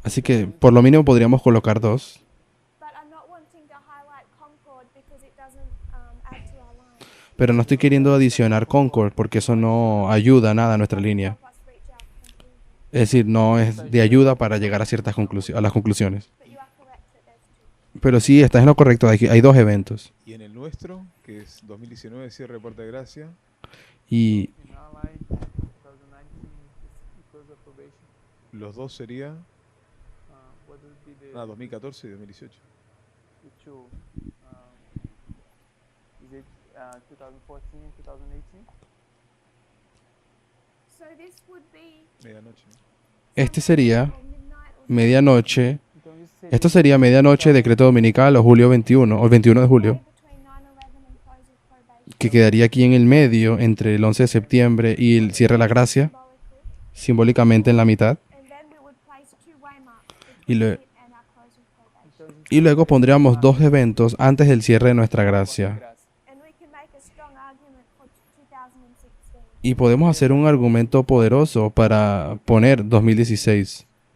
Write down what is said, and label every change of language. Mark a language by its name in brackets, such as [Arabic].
[Spanish] Así que por lo mínimo podríamos colocar dos. [English] but I'm not wanting to highlight Concord because it doesn't add to our line. [Spanish] Pero no estoy queriendo adicionar Concord porque eso no ayuda nada a nuestra línea. [English] Help us reach our conclusion. [Spanish] Es decir, no es de ayuda para llegar a ciertas a las conclusiones. [English] But you are correct that there's two. [Spanish] Pero sí, estás en lo correcto. Hay dos eventos. Y en el nuestro, que es 2019, cierre de Puerta de Gracia, Y [English] In our line, 2019 is close of probation. [Spanish] los dos serían [English] What would be the [Spanish] 2014 y 2018. [English] the two? Is it 2014 and 2018? So this would be [Spanish] Medianoche. este sería [English] or midnight or [Spanish] medianoche. [Portuguese] Então isso [Spanish] Esto sería medianoche, decreto dominical o julio 21 o el 21 de julio, [English] between 9/11 and close of probation. [Spanish] que quedaría aquí en el medio entre el 11 de septiembre y el cierre de la gracia, [English] Symbolically. [Spanish] simbólicamente en la mitad. [English] And then we would place two waymarks [Spanish] Y, [English] between lue- it and our close of probation. [Portuguese] Então a gente [Spanish] y luego pondríamos dos eventos antes del cierre de nuestra gracia. [Portuguese] graça. [English] And we can make a strong argument for 2016. [Spanish] Y podemos hacer un argumento poderoso para poner 2016,